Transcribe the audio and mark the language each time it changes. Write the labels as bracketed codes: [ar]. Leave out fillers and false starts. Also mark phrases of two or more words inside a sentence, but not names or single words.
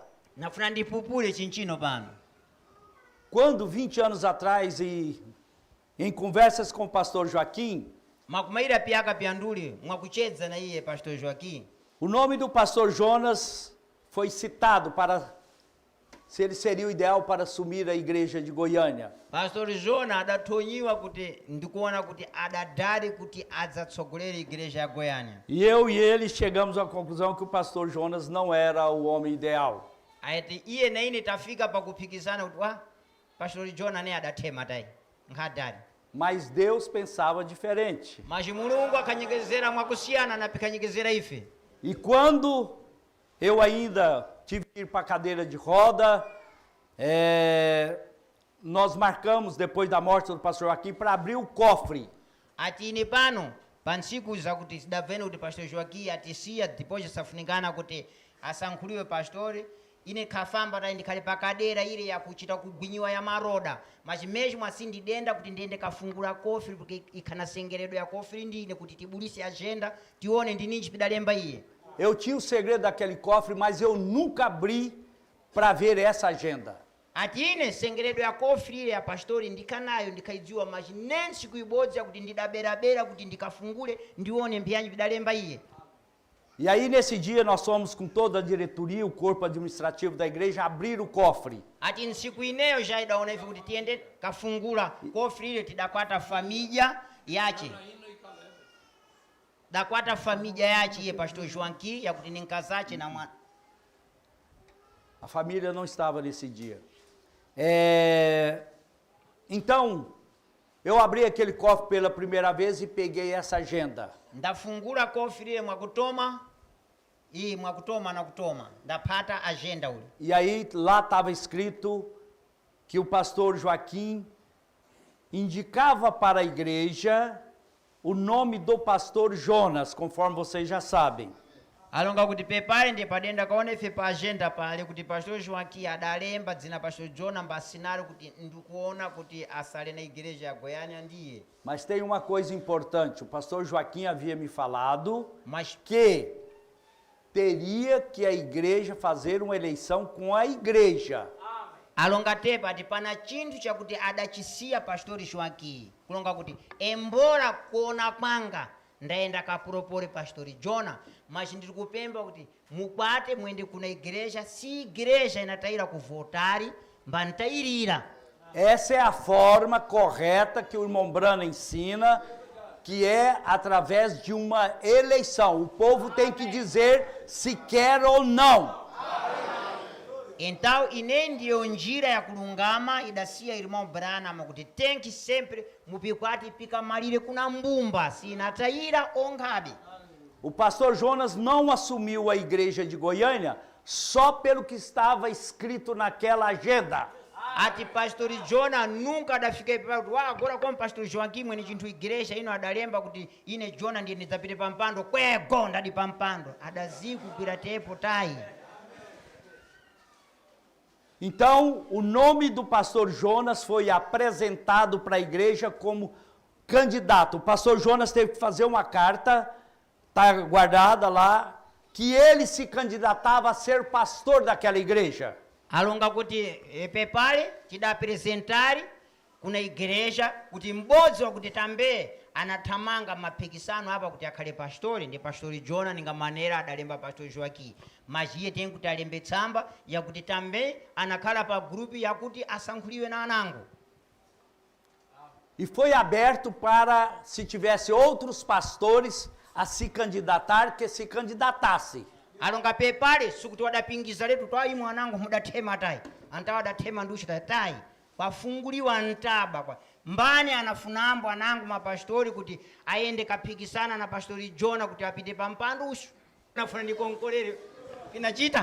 [seh] Nafuna ndipupule chinchino pano. [pt] Quando 20 anos atrás e em conversas com o pastor Joaquim, [seh] makumaira piyaka piyanduli mwakuchedza na iye pastor Joaquim. [pt] O nome do pastor Jonas foi citado para se ele seria o ideal para assumir a igreja de Goiânia. [seh] Pastor Jona adatonyiwa kuti ndikuona kuti adadari kuti adzatsogolere igreja ya Goiânia. [pt] E eu e ele chegamos à conclusão que o pastor Jonas não era o homem ideal. [seh] Ayati iye na ine tafika pakupikisana kuti Pastor Jona ne adathema tai nkhadari. [pt] Mas Deus pensava diferente. [seh] Mas Mulungu akanyegezera mwakusiyana na pikanyegezera ife. [pt] E quando eu ainda tive que ir para a cadeira de roda, nós marcamos, depois da morte do pastor Joaquim, para abrir o cofre. [seh] Ati ine pano pansiku zakuti sidavene kuti Pastor Joaquim atisiya depois safunikana kuti asankhuliwe pastori, ine khafamba tai ndikhale pa kadera ile ya kuchita kugwinyiwa ya maroda, [pt] mas mesmo assim [seh] ndidenda kuti ndiende kafungula kofre porque ikhana sengeredo ya kofre ndine kuti tibulise agenda tione ndininji pidalemba iye. [pt] Eu tinha o segredo daquele cofre, mas eu nunca abri para ver essa agenda. [seh] Ati ine sengeredo ya kofre ile ya pastori ndikanayo ndikaidziwa, [pt] mas nem [seh] siku ibodzi kuti ndidaberabera kuti ndikafungule ndione mbyanji pidalemba iye. [pt] E aí nesse dia nós fomos com toda a diretoria, o corpo administrativo da igreja, abrir o cofre. [seh] Ati nsiku ineyo já idaona ife kuti tiende kafungula kofre ile tidakwata família yache. Dakwata família yache iye Pastor Joaquim yakuti ninkazache na mwana. [pt] A família não estava nesse dia. Então, eu abri aquele cofre pela primeira vez e peguei essa agenda. [seh] Ndafungula kofre ile mwakutoma na kutoma. Ndapata agenda ule. [pt] E aí lá estava escrito que o pastor Joaquim indicava para a igreja o nome do pastor Jonas, conforme vocês já sabem. [seh] Alonga kuti pepale ndi padenda kaone ife pa agenda pale kuti Pastor Joaquim adalemba dzina Pastor Jonas mbasinalo kuti ndikuona kuti asale na igreja ya Goiânia ndiye. [pt] Mas tem uma coisa importante, o pastor Joaquim havia me falado Mas que teria que a igreja fazer uma eleição com a igreja. [seh] alonga tepa ati pana chinthu chakuti adachisiya Pastor Joaquim kulonga kuti embora kuona kwanga ndaenda kapropore Pastor Jona, mas ndiri kupemba kuti mukwate muende kuna igreja, si igreja inatayira kuvotari mbantayirira. [pt] Essa é a forma correta que o irmão Brana ensina, que é através de uma eleição. O povo tem que dizer se quer ou não. Então, [seh] ine ndiyo njira ya kulungama idasiya irmão Branham kuti [pt] tem que sempre [seh] mupikwati pika malire kuna mbumba si inatayira ongabe. [pt] O pastor Jonas não assumiu a igreja de Goiânia só pelo que estava escrito naquela agenda. [seh] Ati Pastor Jona nunca adafika kuti [pt] agora como [seh] Pastor Joaquim mwene chinthu igreja ino adalemba kuti ine Jona ndiye ndidzapite pampando kwego ndadi pampando adazikupira tepo tai. [pt] Então, o nome do pastor Jonas foi apresentado para a igreja como candidato. O pastor Jonas teve que fazer uma carta, está guardada lá, que ele se candidatava a ser pastor daquela igreja. [seh] Alonga kuti pepale tidapresentari kuna igreja kuti m'bodzi wakuti tambe anathamanga mapikisano apa kuti akhale pastori ndi Pastor Jona ninga manera adalemba Pastor Joaquim, mas iye tem kuti alembe tsamba yakuti tambe anakhala pa grupi yakuti asankhuliwe na anango. [pt] E foi aberto para, se tivesse outros pastores a se candidatar, que se candidatasse. [seh] Alonga pepale sukuti wadapingiza letu twai mwanangu mudathema tai antawa adathema nduchita tai kwafunguliwa ntaba kwa mbani anafunambo anangu mapastori kuti aende kapikisana na Pastor Jona kuti apite pampando usu nafuna ndikonkolere pinachita.